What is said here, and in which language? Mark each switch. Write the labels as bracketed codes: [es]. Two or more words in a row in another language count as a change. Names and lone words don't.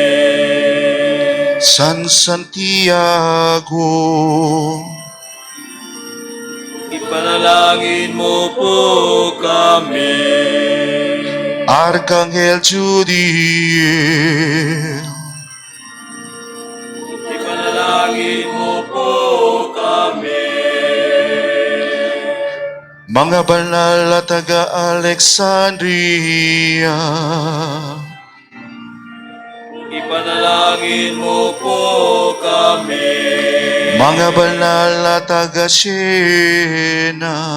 [tl] San Santiago, Ipanalangin mo po kami. Arkanghel Judiel, Ipanalangin mo po kami. mga banal na taga Alexandria, Ipanalangin mo po kami. mga banal na taga Siena,